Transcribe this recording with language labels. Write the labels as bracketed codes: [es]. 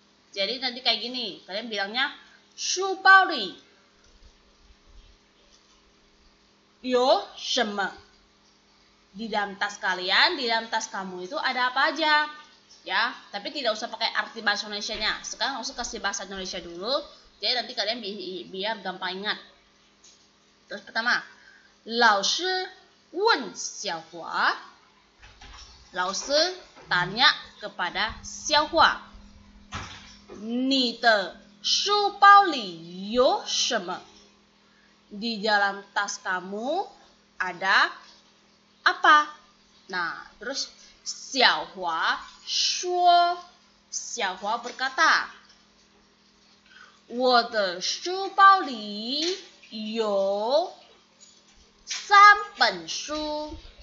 [id] Jadi nanti kayak gini, kalian bilangnya [zh] 书包里有什么? [id] Di dalam tas kalian, di dalam tas kamu itu ada apa aja? Ya, tapi tidak usah pakai arti bahasa Indonesianya. Sekarang usah kasih bahasa Indonesia dulu. Jadi nanti kalian biar gampang ingat. Terus pertama, [zh] 老师问小华. 老师 [id] tanya kepada [zh] 小华, 你的书包里有什么? [id] Di dalam tas kamu ada apa? Nah, terus [zh] 小华说, 小华 [id] berkata, [zh] 我的书包里有3本书.